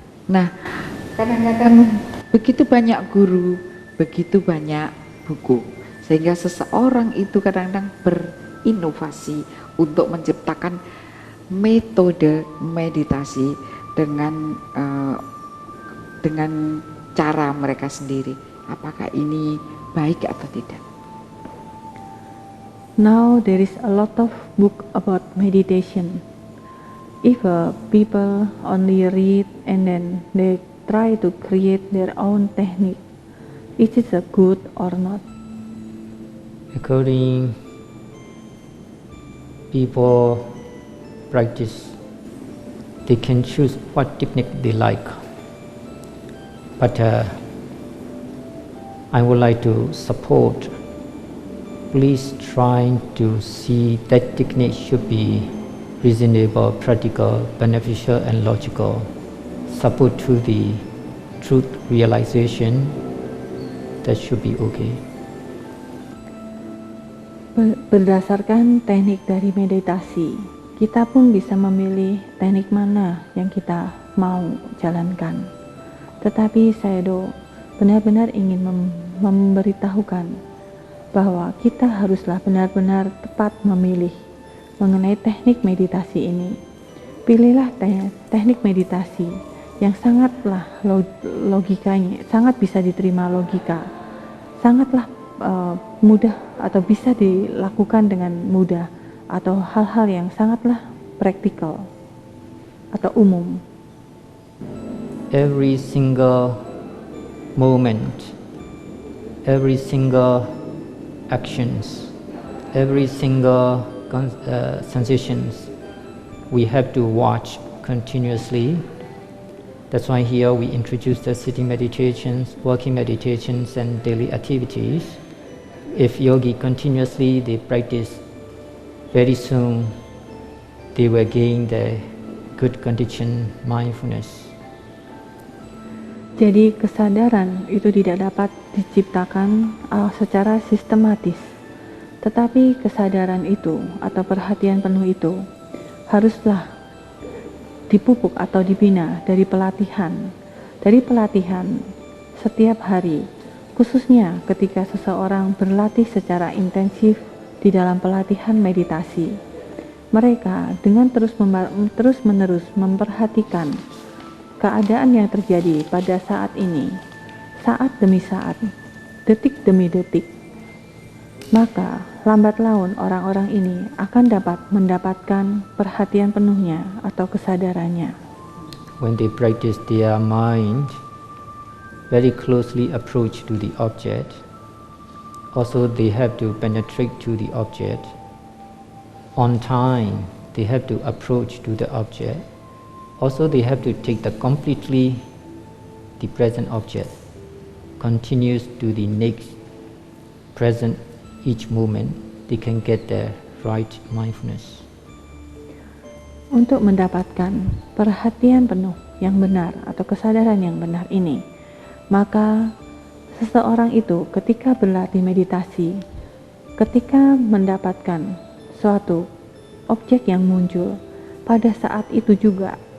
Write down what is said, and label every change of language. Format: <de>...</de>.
<id>Nah, kadang-kadang begitu banyak guru, begitu banyak buku, sehingga seseorang itu kadang-kadang berinovasi untuk menciptakan metode meditasi dengan cara mereka sendiri. Apakah ini baik atau tidak?</id> <en>Now there is a lot of book about meditation. If people only read and then they try to create their own technique, is it a good or not? According people practice, they can choose what technique they like. But I would like to support, please try to see that technique should be reasonable, practical, beneficial and logical, support to the truth realization. That should be okay.</en> <id>Berdasarkan teknik dari meditasi, kita pun bisa memilih teknik mana yang kita mau jalankan. Tetapi saya benar-benar ingin memberitahukan bahwa kita haruslah benar-benar tepat memilih mengenai teknik meditasi ini. Pilihlah teknik meditasi yang sangatlah logikanya, sangat bisa diterima logika, sangatlah mudah atau bisa dilakukan dengan mudah, atau hal-hal yang sangatlah praktikal atau umum.</id> <en>Every single moment, every single actions, every single sensations, we have to watch continuously. That's why here we introduce the sitting meditations, walking meditations and daily activities. If yogi continuously they practice, very soon they will gain the good condition mindfulness.</en> <id>Jadi kesadaran itu tidak dapat diciptakan secara sistematis. Tetapi kesadaran itu atau perhatian penuh itu haruslah dipupuk atau dibina dari pelatihan. Dari pelatihan setiap hari, khususnya ketika seseorang berlatih secara intensif di dalam pelatihan meditasi. Mereka dengan terus-menerus memperhatikan keadaan yang terjadi pada saat ini, saat demi saat, detik demi detik. Maka lambat laun orang-orang ini akan dapat mendapatkan perhatian penuhnya atau kesadarannya.</id> <en>When they practice their mind very closely approach to the object, also they have to penetrate to the object. On time, they have to approach to the object. Also they have to take the completely the present object, continues to the next present each moment, they can get the right mindfulness.</en> <id>Untuk mendapatkan perhatian penuh yang benar atau kesadaran yang benar ini, maka seseorang itu ketika berlatih meditasi, ketika mendapatkan suatu objek yang muncul, pada saat itu juga</id>